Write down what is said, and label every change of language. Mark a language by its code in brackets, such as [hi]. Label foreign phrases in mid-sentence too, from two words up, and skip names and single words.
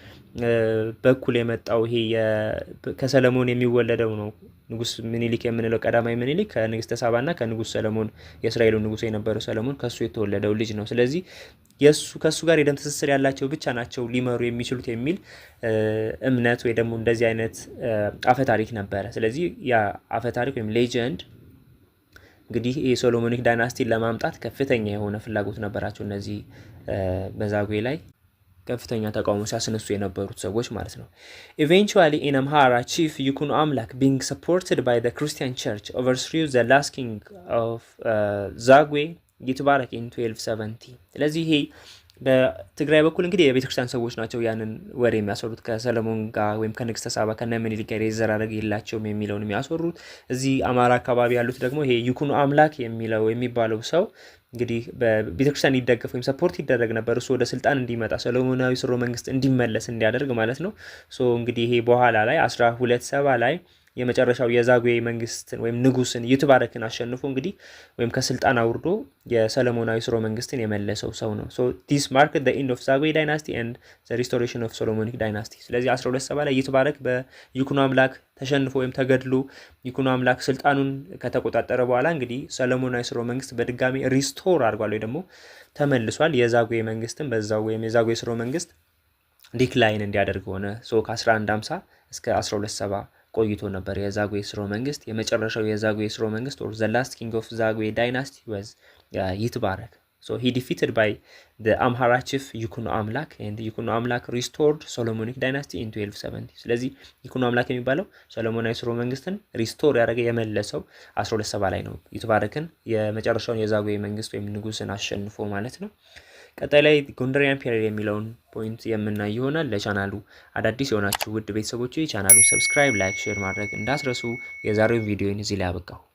[am] በኩል የመጣው ይሄ ከሰለሞን የሚወለደው ነው ንጉስ ምኒልክ የምንለው ቀዳማዊ ምኒልክ ከንግስተ ሳባና ከንጉስ ሰለሞን የእስራኤሉ ንጉስ የነበረው ሰለሞን ከሱ የተወለደው ልጅ ነው። ስለዚህ ከሱ ጋር የደም ትስስር ያላቸው ብቻ ናቸው ሊመሩ የሚችሉት የሚል እምነት ወይ ደግሞ እንደዚህ አይነት አፈታሪክ ነበረ። ስለዚህ ያ አፈታሪክ ወይም ሌጀንድ እንግዲህ የሶሎሞኒክ ዳይናስቲን ለማምጣት ከፍተኛ የሆነ ፍላጎት ነበራቸው እነዚህ በዛጉዌ ላይ ከፍተኛ ተቃውሞ ሲያስነሱ የነበሩት ሰዎች ማለት ነው። [en] Eventually in Amhara, chief Yukunu Amlak being supported by the Christian church overthrew the last king of Zagwe Yitbarak in 1270። [am] ስለዚህ ይሄ በትግራይ በኩል እንግዲህ የቤተክርስቲያን ሰዎች ናቸው ያንን ወሬ የሚያሰሩት ከሰለሞን ጋር ወይም ከንግስተ ሳባ ከነ ምኒልክ ጋር የዘር ሐረግ የላቸውም የሚለውን የሚያሰሩት። እዚህ አማራ አካባቢ ያሉት ደግሞ ይሄ ይኩኖ አምላክ የሚባለው ሰው እንግዲህ በቤተክርስቲያን ይደገፍ ወይም ሰፖርት ይደረግ ነበር እሱ ወደ ስልጣን እንዲመጣ ሰሎሞናዊ ስርወ መንግስት እንዲመለስ እንዲያደርግ ማለት ነው። እንግዲህ ይሄ በኋላ ላይ 1270 ላይ የመጨረሻው የዛጉዌ መንግስትን ወይም ንጉስን ይትባረክን አሸንፎ እንግዲህ ወይም ከስልጣን አውርዶ የሰለሞናዊ ስርወ መንግስትን የመለሰው ሰው ነው። [en] this marked the end of Zagwe dynasty and the restoration of Solomonic dynasty። [am] ስለዚህ 1270 ላይ ይትባረክ በይኩኖ አምላክ ተሸንፎ ወይም ተገድሎ ይኩኖ አምላክ ስልጣኑን ከተቆጣጠረ በኋላ እንግዲህ ሰለሞናዊ ስርወ መንግስት በድጋሚ ሪስቶር አድርጓል ወይ ደግሞ ተመልሷል። የዛጉዌ መንግስትን በዛው ወይም የዛጉዌ ስርወ መንግስት ዲክላይን እንዲያደርግ ሆነ። ከ1150 እስከ 1270 ቆይቶ ነበር [en] የዛጉዌ ስርወ መንግስት። [am] የመጨረሻው የዛጉዌ ስርወ መንግስት [en] or the last king of Zagwe dynasty was Yitbarak። he defeated by the Amhara chief Yikuno Amlak and Yikuno Amlak restored Solomonic dynasty in 1270። [am] ስለዚህ ይኩኖ አምላክ የሚባለው ሰሎሞናዊ ስርወ መንግስትን ሪስቶር ያደረገ የመለሰው 1270 ላይ ነው። ይትባረክን የመጨረሻውን የዛጉዌ መንግስት ወይም ንጉስን አሸንፎ ማለት ነው። ቀጣይ ላይ ጎንደሪያን ፔሪድ የሚለውን ፖይንት የምናይ ይሆናል። ለቻናሉ አዳዲስ የሆናችሁ ውድ ቤተሰቦች ቻናሉን ሰብስክራይብ፣ ላይክ፣ ሼር ማድረግ እንዳስረሱ። የዛሬው ቪዲዮን እዚህ ላይ አበቃው።